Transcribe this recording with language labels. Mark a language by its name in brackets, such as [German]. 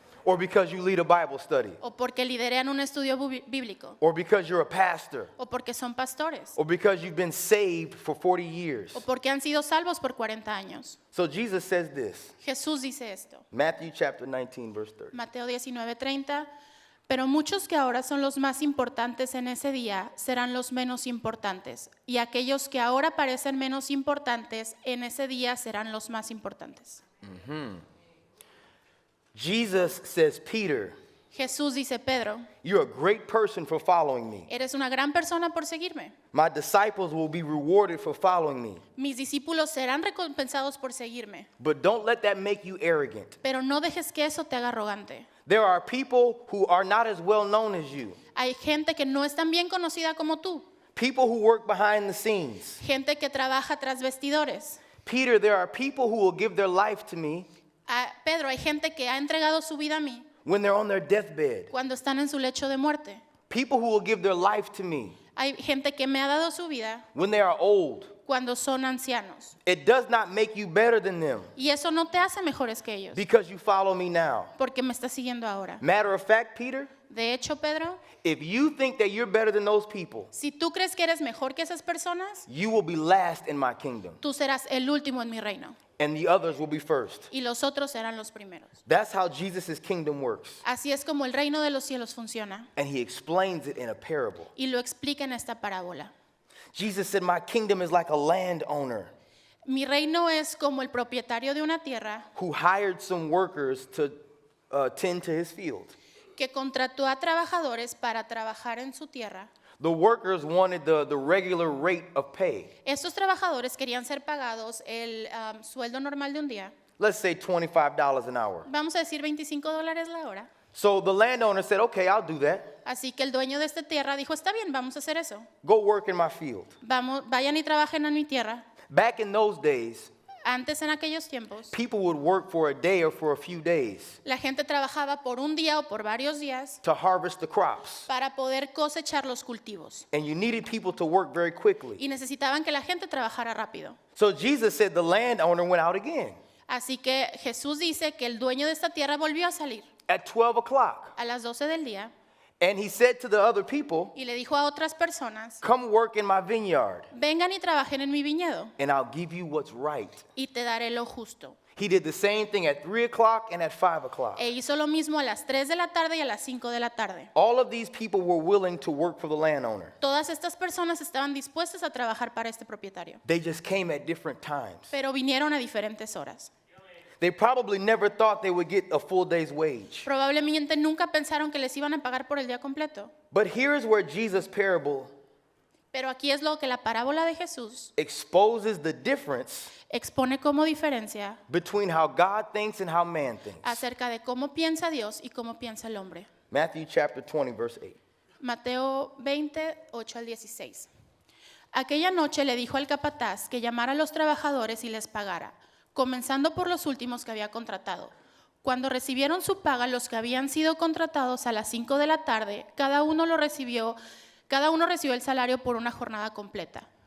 [English] or because you lead a Bible study, [Spanish] o porque liderean un estudio bíblico, [English] or because you're a pastor, [Spanish] o porque son pastores, [English] or because you've been saved for 40 years. [Spanish] o porque han sido salvos por 40 años. [English] So Jesus says this, [Spanish] Jesús dice esto, [English] Matthew chapter 19, verse 30. [Spanish] Mateo 19:30, pero muchos que ahora son los más importantes en ese día serán los menos importantes, y aquellos que ahora parecen menos importantes en ese día serán los más importantes. [English] Jesus says, Peter, [Spanish] Jesús dice, Pedro, [English] you're a great person for following me. [Spanish] eres una gran persona por seguirme. [English] My disciples will be rewarded for following me. [Spanish] Mis discípulos serán recompensados por seguirme, [English] But don't let that make you arrogant. [Spanish] pero no dejes que eso te haga arrogante. [English] There are people who are not as well known as you. [Spanish] Hay gente que no es tan bien conocida como tú, [English] People who work behind the scenes. [Spanish] gente que trabaja tras vestidores. [English] Peter, there are people who will give their life to me [Spanish] Pedro, hay gente que ha entregado su vida a mí [English] when they're on their deathbed. [Spanish] cuando están en su lecho de muerte. [English] People who will give their life to me [Spanish] Hay gente que me ha dado su vida [English] when they are old. [Spanish] cuando son ancianos. [English] It does not make you better than them [Spanish] Y eso no te hace mejores que ellos, [English] because you follow me now. [Spanish] porque me estás siguiendo ahora. [English] Matter of fact, Peter, [Spanish] De hecho, Pedro, [English] if you think that you're better than those people, [Spanish] si tú crees que eres mejor que esas personas, [English] you will be last in my kingdom, [Spanish] tú serás el último en mi reino [English] and the others will be first. [Spanish] y los otros serán los primeros. [English] That's how Jesus' kingdom works. [Spanish] Así es como el reino de los cielos funciona, [English] And he explains it in a parable. [Spanish] y lo explica en esta parábola. [English] Jesus said, my kingdom is like a landowner [Spanish] Mi reino es como el propietario de una tierra [English] who hired some workers to tend to his field. [Spanish] que contrató a trabajadores para trabajar en su tierra. [English] The workers wanted the regular rate of pay. [Spanish] Estos trabajadores querían ser pagados el sueldo normal de un día. [English] Let's say $25 an hour. [Spanish] Vamos a decir $25 la hora. [English] So the landowner said, okay, I'll do that. [Spanish] Así que el dueño de esta tierra dijo, está bien, vamos a hacer eso. [English] Go work in my field. [Spanish] Vayan y trabajen en mi tierra. [English] Back in those days, [Spanish] Antes, en aquellos tiempos, [English] people would work for a day or for a few days [Spanish] la gente trabajaba por un día o por varios días [English] to harvest the crops. [Spanish] para poder cosechar los cultivos. [English] And you needed people to work very quickly. [Spanish] Y necesitaban que la gente trabajara rápido. [English] So Jesus said the landowner went out again [Spanish] Así que Jesús dice que el dueño de esta tierra volvió a salir [English] at 12 o'clock. [Spanish] a las 12 del día [English] And he said to the other people, [Spanish] y le dijo a otras personas, [English] come work in my vineyard [Spanish] vengan y trabajen en mi viñedo [English] and I'll give you what's right. [Spanish] y te daré lo justo. [English] He did the same thing at 3 o'clock and at 5 o'clock. [Spanish] E hizo lo mismo a las 3 de la tarde y a las 5 de la tarde. [English] All of these people were willing to work for the landowner. [Spanish] Todas estas personas estaban dispuestas a trabajar para este propietario, [English] They just came at different times. [Spanish] pero vinieron a diferentes horas. [English] They probably never thought they would get a full day's wage. [Spanish] Probablemente nunca pensaron que les iban a pagar por el día completo. [English] But here's where Jesus' parable [Spanish] Pero aquí es lo que la parábola de Jesús [English] exposes the difference [Spanish] expone como diferencia [English] between how God thinks and how man thinks. [Spanish] acerca de cómo piensa Dios y cómo piensa el hombre. [English] Matthew chapter 20, verse 8. [Spanish] Mateo 20, 8 al 16. Aquella noche le dijo al capataz que llamara a los trabajadores y les pagara, comenzando por los últimos que había contratado. Cuando recibieron su paga, los que habían sido contratados a las 5 de la tarde, cada uno recibió el salario por una jornada completa.